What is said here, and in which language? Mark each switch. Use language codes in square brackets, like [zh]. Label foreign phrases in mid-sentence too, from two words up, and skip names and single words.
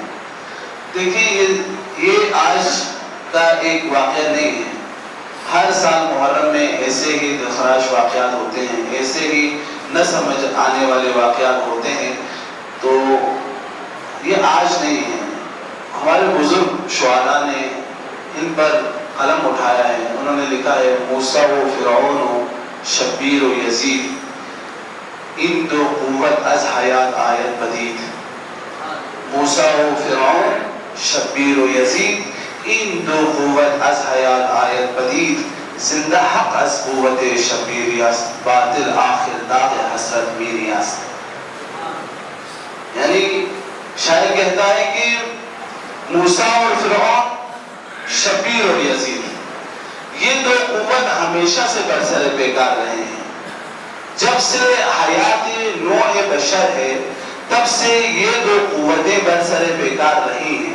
[ur] دیکھیں یہ آج کا ایک واقعہ نہیں ہے، ہر سال محرم میں ایسے ہی دلخراش واقعات ہوتے ہیں، ایسے ہی نہ سمجھ آنے والے واقعات ہوتے ہیں، تو یہ آج نہیں ہے۔ ہمارے بزرگ شعراء نے ان پر قلم اٹھایا ہے، انہوں نے لکھا ہے: [fa] موسیٰ و فرعون و شبیر و یزید، ان دو قوت از حیات آیت پدید۔ موسیٰ و فرعون شبیر و یزید، این دو قوت از حیات آیت پدید، زندہ حق از قوت شبیری است، باطل آخر داغ حسرت میری است. [ur] یعنی شاعر کہتا ہے کہ موسیٰ اور فرعون، شبیر اور یزید، یہ دو قوت ہمیشہ سے برسر پیکار رہے ہیں. جب سے حیات نوع بشر ہے تب سے یہ دو قوتیں برسر پیکار رہی ہیں.